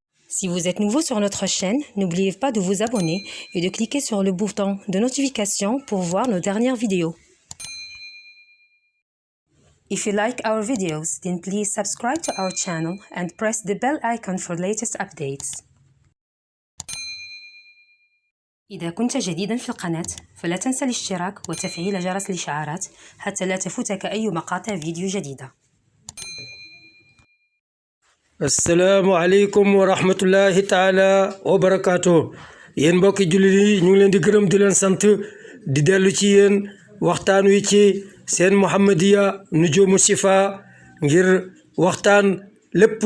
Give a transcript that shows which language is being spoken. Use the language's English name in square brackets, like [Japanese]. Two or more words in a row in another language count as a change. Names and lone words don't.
[French] Si vous êtes nouveau sur notre chaîne, n'oubliez pas de vous abonner et de cliquer sur le bouton de notification pour voir nos dernières vidéos. [English] If you like our videos, then please subscribe to our channel and press the bell icon for latest updates. [Arabic] إذا كنت جديدا في القناة فلا تنسى الاشتراك وتفعيل جرس الإشعارات حتى لا تفوتك أي مقاطع فيديو جديدة. السلام عليكم ورحمة الله تعالى وبركاته [Wolof] yéen mbokki jullit yi ñu ngi leen di gërëm di leen sant di dellu ci yéen waxtaan wi ci seen Muhammadiya Nujuumu Chifa ngir waxtaan lépp